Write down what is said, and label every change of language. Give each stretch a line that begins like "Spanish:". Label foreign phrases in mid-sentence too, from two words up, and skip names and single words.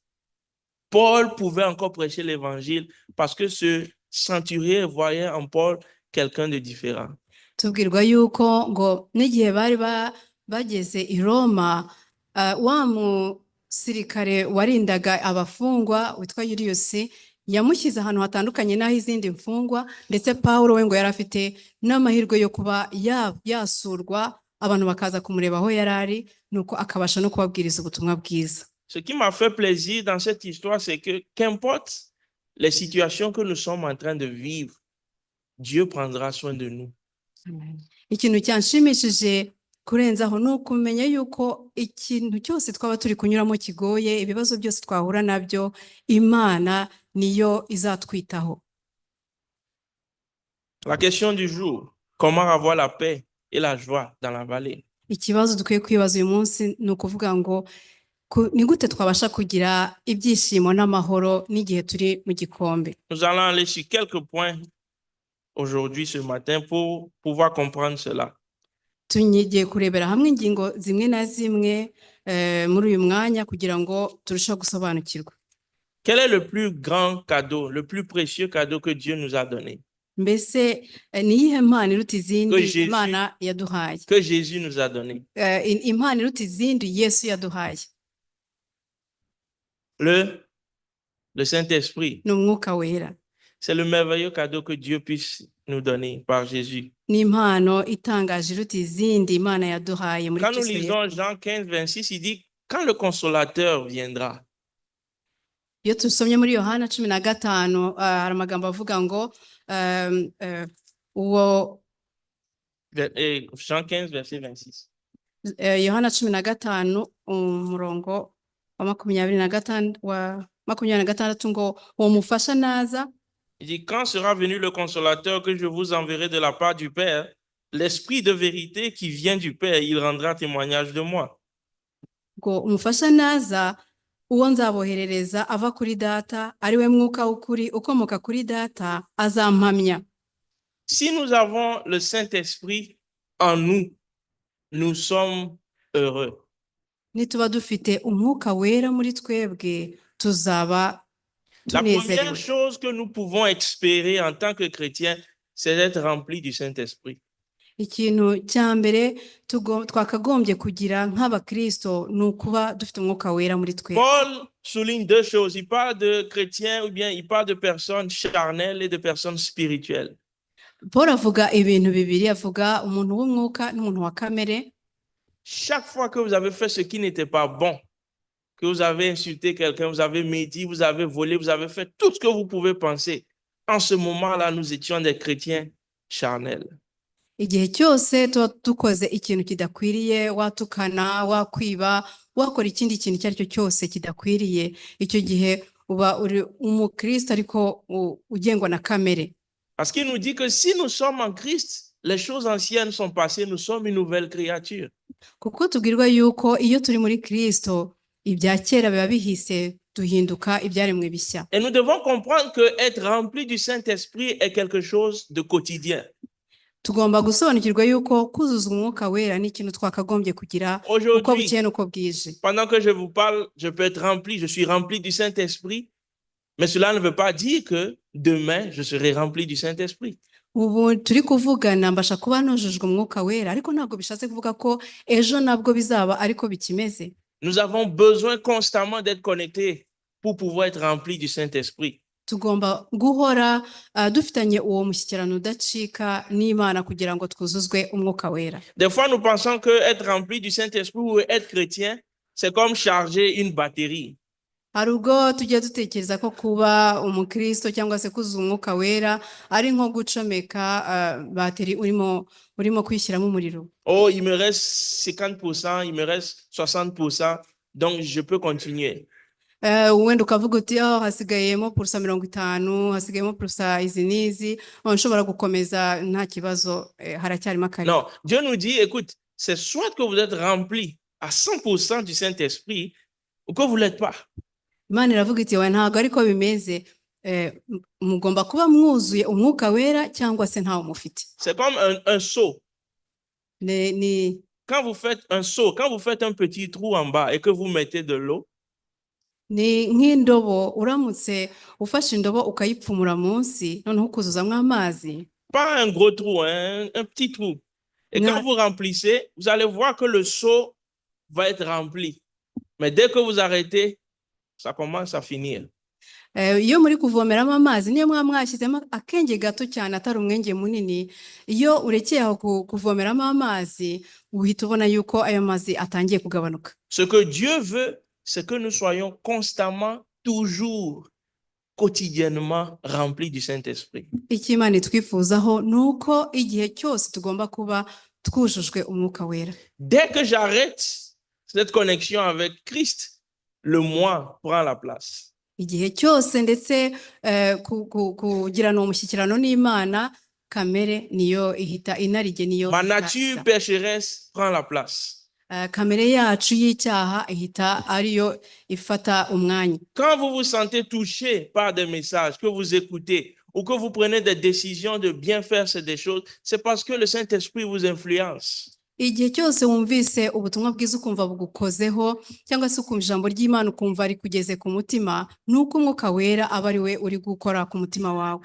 French: Paul pouvait encore prêcher l'évangile parce que ce centurier voyait en Paul quelqu'un de différent.
Kinyarwanda: Tubwirwa yuko ngo n'igihe bari bageze i Roma, wa musirikare warindaga abafungwa witwa Julius yamushyize ahantu hatandukanye n'aho izindi mfungwa, ndetse Pawulo we ngo yari afite n'amahirwe yo kuba yasurwa, abantu bakaza kumureba aho yari ari, nuko akabasha no kubabwiriza ubutumwa bwiza.
French: Ce qui m'a fait plaisir dans cette histoire, c'est que qu'importe les situations que nous sommes en train de vivre, Dieu prendra soin de nous.
Kinyarwanda: Ikintu cyanshimishije kurenzaho ni ukumenya yuko ikintu cyose twaba turi kunyuramo kigoye, ibibazo byose twahura nabyo, Imana niyo izatwitaho.
French: La question du jour, comment avoir la paix et la joie dans la vallée?
Kinyarwanda: Ikibazo dukwiye kwibaza uyu munsi ni ukuvuga ngo ni gute twabasha kugira ibyishimo n'amahoro n'igihe turi mu gikombe.
French: Nous allons aller sur quelques points aujourd'hui, ce matin, pour pouvoir comprendre cela.
Kinyarwanda: Tugiye kurebera hamwe ingingo zimwe na zimwe muri uyu mwanya kugira ngo turusheho gusobanukirwa.
French: Quel est le plus grand cadeau, le plus précieux cadeau que Dieu nous a donné?
Kinyarwanda: Mbese ni iyihe mpano iruta izindi Imana yaduhaye?
French: Que Jésus nous a donné.
Kinyarwanda: Impano iruta izindi Yesu yaduhaye.
French: Le Saint-Esprit.
Kinyarwanda: Ni Umwuka Wera.
French: C'est le merveilleux cadeau que Dieu puisse nous donner par Jésus.
Kinyarwanda: Ni impano itangaje iruta izindi Imana yaduhaye muri
French: Quand nous
Kinyarwanda: Kristo.
French: lisons Jean 15, 26, il dit, quand le consolateur viendra.
Kinyarwanda: Iyo tusomye muri Yohana 15 hari amagambo avuga ngo uwo
French: Jean 15, verset 26.
Kinyarwanda: Yohana 15 umurongo wa 26 ngo uwo mufasha naza.
French: Il dit, quand sera venu le consolateur que je vous enverrai de la part du Père, l'Esprit de vérité qui vient du Père, il rendra témoignage de moi.
Kinyarwanda: Ngo umufasha naza uwo nzaboherereza ava kuri data, ari we mwuka w'ukuri ukomoka kuri data, azampamya.
French: Si nous avons le Saint-Esprit en nous, nous sommes heureux.
Kinyarwanda: Nituba dufite umwuka wera muri twebwe tuzaba
French: La première
Kinyarwanda: tunezerewe.
French: chose que nous pouvons espérer en tant que chrétiens, c'est d'être remplis du Saint-Esprit.
Kinyarwanda: Ikintu cya mbere twakagombye kugira nk'abakristo ni ukuba dufite umwuka wera muri twe.
French: Paul souligne deux choses. Il parle de chrétiens ou bien il parle de personnes charnelles et de personnes spirituelles.
Kinyarwanda: Paul avuga ibintu bibiri, avuga umuntu w'umwuka n'umuntu wa kamere.
French: Chaque fois que vous avez fait ce qui n'était pas bon, que vous avez insulté quelqu'un, vous avez médit, vous avez volé, vous avez fait tout ce que vous pouvez penser, en ce moment-là, nous étions des chrétiens charnels.
Kinyarwanda: Igihe cyose tuba dukoze ikintu kidakwiriye, watukana, wakwiba, wakora ikindi kintu icyo ari cyo cyose kidakwiriye, icyo gihe uba uri umukristo ariko ugengwa na kamere.
French: Parce qu'il nous dit que si nous sommes en Christ, les choses anciennes sont passées, nous sommes une nouvelle créature.
Kinyarwanda: Kuko tubwirwa yuko iyo turi muri Kristo ibya kera biba bihise, duhinduka ibyaremwe bishya.
French: Et nous devons comprendre que être rempli du Saint-Esprit est quelque chose de quotidien.
Kinyarwanda: tugomba gusobanukirwa yuko kuzuza umwuka wera ni ikintu twakagombye kugira uko
French: Aujourd'hui,
Kinyarwanda: bukeye n'uko bwije.
French: pendant que je vous parle, je peux être rempli, je suis rempli du Saint-Esprit, mais cela ne veut pas dire que demain, je serai rempli du Saint-Esprit.
Kinyarwanda: Ubu turi kuvugana mbasha kuba nujujwe umwuka wera, ariko ntabwo bishatse kuvuga ko ejo nabwo bizaba ariko bikimeze.
French: Nous avons besoin constamment d'être connectés pour pouvoir être remplis du Saint-Esprit.
Kinyarwanda: Tugomba guhora dufitanye uwo mushyikirano udacika n'Imana kugira ngo twuzuzwe umwuka wera.
French: Des fois, nous pensons que être rempli du Saint-Esprit ou être chrétien, c'est comme charger une batterie.
Kinyarwanda: Hari ubwo tujya dutekereza ko kuba umukristo cyangwa se kuzuza umwuka wera ari nko gucomeka bateri urimo kwishyiramo umuriro.
French: Oh, il me reste 50%, il me reste 60%, donc je peux continuer.
Kinyarwanda: Wenda ukavuga uti hasigayemo purusa 50, hasigayemo purusa izi n'izi, nshobora gukomeza nta kibazo, haracyarimo akari.
French: Non, Dieu nous dit, écoute, c'est soit que vous êtes rempli à 100% du Saint-Esprit ou que vous ne l'êtes pas.
Kinyarwanda: Imana iravuga iti ntabwo ariko bimeze, mugomba kuba mwuzuye umwuka wera cyangwa se ntawo mufite.
French: C'est comme un seau. Quand vous faites un seau, quand vous faites un petit trou en bas et que vous mettez de l'eau,
Kinyarwanda: ni nk'indobo, uramutse ufashe indobo ukayipfumura munsi noneho ukuzuzamo amazi.
French: Pas un gros trou, un petit trou. Et quand vous remplissez, vous allez voir que le seau va être rempli. Mais dès que vous arrêtez, ça commence à finir.
Kinyarwanda: Iyo muri kuvomeramo amazi, niyo mwashyizemo akenge gato cyane atari umwenge munini, iyo urekeye aho kuvomeramo amazi uhita ubona yuko ayo mazi atangiye kugabanuka.
French: Ce que Dieu veut, c'est que nous soyons constamment, toujours, quotidiennement remplis du Saint-Esprit.
Kinyarwanda: Icyo Imana itwifuzaho nuko igihe cyose tugomba kuba twujujwe umwuka wera.
French: Dès que j'arrête cette connexion avec Christ, le moi prend la place.
Kinyarwanda: Igihe cyose ndetse kugirana umushyikirano n'Imana, kamere niyo ihita inarige niyo.
French: Ma nature pécheresse prend la place.
Kinyarwanda: Kamere yacu y'icyaha ihita ariyo ifata umwanya.
French: Quand vous vous sentez touché par des messages que vous écoutez ou que vous prenez des décisions de bien faire des choses, c'est parce que le Saint-Esprit vous influence.
Kinyarwanda: Igihe cyose wumvise ubutumwa bwiza ukumva bugukozeho cyangwa se ukumva ijambo ry'Imana ukumva rikugeze ku mutima, nuko umwuka wera aba ari we uri gukora ku mutima wawe.